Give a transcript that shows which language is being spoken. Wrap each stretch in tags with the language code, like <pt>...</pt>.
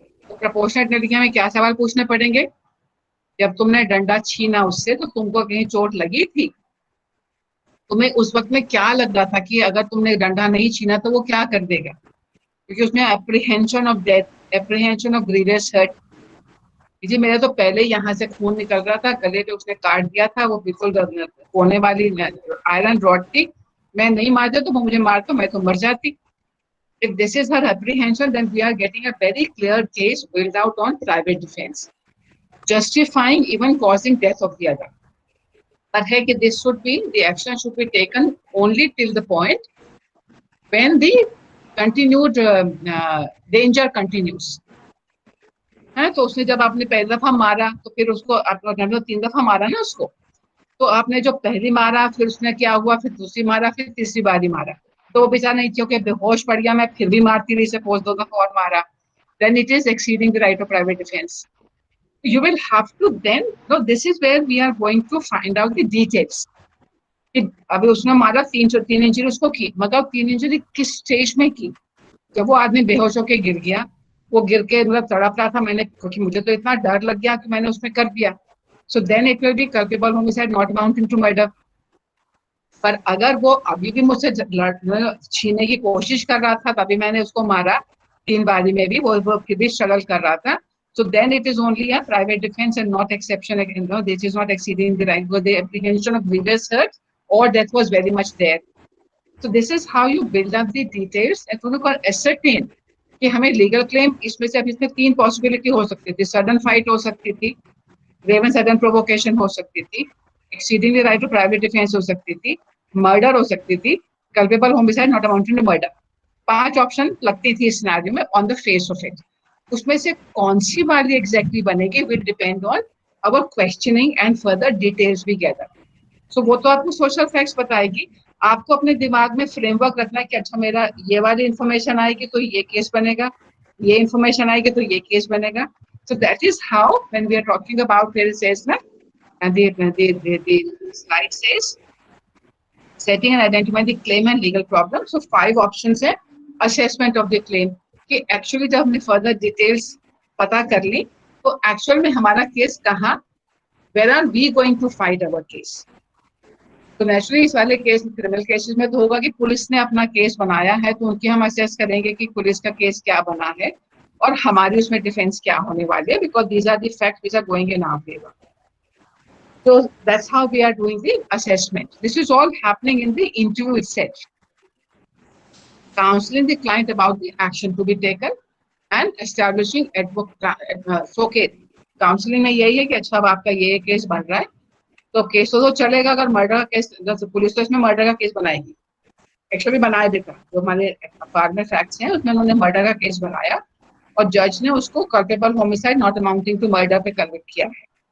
<hi>Proportionate नतीजे में क्या सवाल पूछने पड़ेंगे, जब तुमने डंडा छीना उससे तो तुमको कहीं चोट लगी थी, तुम्हें उस वक्त में क्या लग रहा था कि अगर तुमने डंडा नहीं छीना तो वो क्या कर देगा. क्योंकि उसमें apprehension of death, apprehension of grievous hurt. जी मेरा तो पहले यहाँ से खून निकल रहा था, गले पे उसने काट दिया था, वो बिल्कुल कोने वाली आयरन रॉड थी, मैं नहीं मारता तो वो मुझे मारता मैं तो मर जाती.</hi> <en>If this is her apprehension, then we are getting a very clear case built out on private defense, justifying even causing death of the other. But hey, this should be, the action should be taken only till the point when the continued danger continues.</en> <hi>है तो उसने जब आपने पहली दफा मारा तो फिर उसको आपने 3 दफा मारा ना उसको, तो आपने जो पहली मारा फिर उसने क्या हुआ, फिर दूसरी मारा, फिर तीसरी बारी मारा, तो वो बेचारा नहीं क्योंकि बेहोश पड़ गया, मैं फिर भी मारती रही, सपोज 2 दफा और मारा,</hi> <en>then it is exceeding the right of private defense. You will have to then, no, this is where we are going to find out the details.</en> <hi>अभी उसने मारा 3 इंजरी उसको की, मगर 3 इंजरी किस स्टेज में की. जब वो आदमी बेहोश होके गिर गया, वो गिर के मतलब तड़प रहा था, मैंने क्योंकि मुझे तो इतना डर लग गया कि मैंने उसमें कर दिया.</hi> <en>So then it will be culpable homicide, not amounting to murder.</en> <hi>पर अगर वो अभी भी मुझसे छीनने की कोशिश कर रहा था, तभी मैंने उसको मारा 3 बारी में भी, वो फिर भी स्ट्रगल कर रहा था,</hi> <en>so then it is only a private defense and not exception. This is not exceeding the right, because the apprehension of grievous hurt or death was very much there. So this is how you build up the details and to ascertain</en> <hi>कि हमें legal claim इसमें से अभी इसमें 3 possibility हो सकती थी. Sudden fight हो सकती थी, ग्रेवेंस सडन प्रोवोकेशन हो सकती थी, exceeding the right to private defence हो सकती थी, मर्डर हो सकती थी, culpable homicide not amounting to murder. 5 option लगती थी इस सिनेरियो में on the face of it. उसमें से कौन सी वाली एग्जैक्टली बनेगी</hi> <en>will depend on our questioning and further details</en> <hi>भी गैदर. सो वो तो आपको सोशल फैक्ट्स बताएगी, आपको अपने दिमाग में फ्रेमवर्क रखना है कि अच्छा मेरा ये वाली इंफॉर्मेशन आएगी तो ये केस बनेगा, ये इंफॉर्मेशन आएगी तो ये केस बनेगा.</hi> <en>So that is how when we are talking about where it says na, and the slide says setting and identifying the claim and legal problem. So 5 options है assessment of the claim कि actually</en> <hi>जब हमने further details पता कर ली तो actual में हमारा case कहाँ,</hi> <en>where are we going to fight our case.</en> <hi>तो नेचुरली इस वाले केस क्रिमिनल केसेस में तो होगा कि पुलिस ने अपना केस बनाया है तो उनकी हम असेस करेंगे कि पुलिस का केस क्या बना है और हमारी उसमें डिफेंस क्या होने वाली है,</hi> <en>Because these are the facts which are going in our favour. So that's how we are doing the assessment. This is all happening in the interview itself. Counseling the client about the action to be taken and establishing so okay,</en> <hi>counselling में यही है कि अच्छा अब आपका ये case बन रहा है, तो केस तो चलेगा। अगर मर्डर का केस, पुलिस तो इसमें मर्डर का केस बनाएगी, एक्चुअली बनाया देता, जो हमारे अखबार में फैक्ट्स हैं उसमें उन्होंने मर्डर का केस बनाया और जज ने उसको culpable homicide not amounting to murder पे कन्विक्ट किया है।</hi>